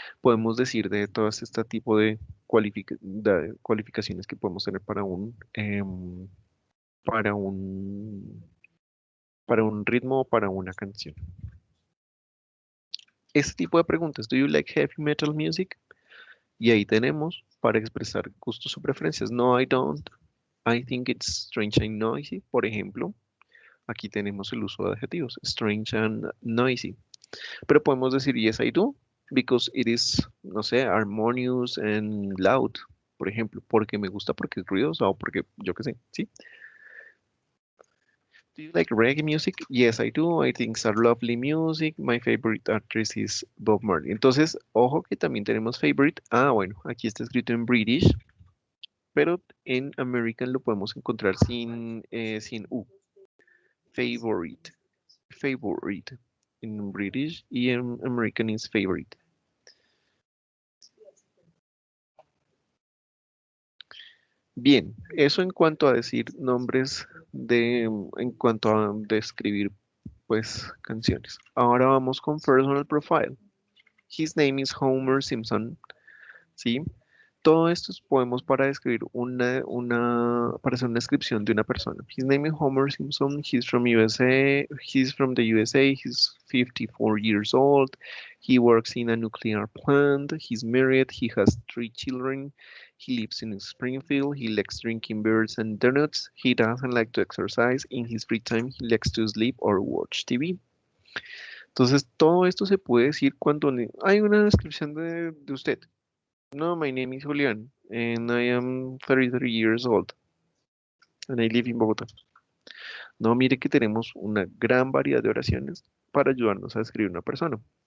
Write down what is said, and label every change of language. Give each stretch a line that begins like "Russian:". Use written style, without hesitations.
Spanish: Podemos decir de todo este tipo de, de cualificaciones que podemos tener para un, para un ritmo o para una canción. este tipo de preguntas.
English: ¿Do you like heavy metal music?
Spanish: Y ahí tenemos para expresar gustos o preferencias.
English: No, I don't. I think it's strange and noisy.
Spanish: Por ejemplo, aquí tenemos el uso de adjetivos.
English: Strange and noisy.
Spanish: Pero podemos decir
English: yes, I do. Because it is,
Spanish: no sé,
English: harmonious and loud.
Spanish: Por ejemplo, porque me gusta porque es ruidoso o porque yo qué sé, ¿sí?
English: Do you like reggae music? Yes, I do. I think it's a lovely music. My favorite artist is Bob Marley.
Spanish: Entonces, ojo que también tenemos favorite. Ah, bueno, aquí está escrito en British, pero en American lo podemos encontrar sin U. Favorite. Favorite. En British y en American is favorite. Bien, eso en cuanto a decir nombres en cuanto a describir, pues, canciones. Ahora vamos con
English: personal profile. His name is Homer Simpson, ¿sí?
Spanish: Todo esto podemos para describir para hacer una descripción de una persona.
English: His name is Homer Simpson, he's from USA, he's from the USA, he's 54 years old, he works in a nuclear plant, he's married, he has 3 children, he lives in Springfield, he likes drinking beers and donuts, he doesn't like to exercise, in his free time he likes to sleep or watch TV.
Spanish: Entonces, todo esto se puede decir cuando hay una descripción de usted.
English: No, my name is Julian, and I am 33 years old, and I live in Bogotá.
Spanish: No, mire que tenemos una gran variedad de oraciones para ayudarnos a describir una persona.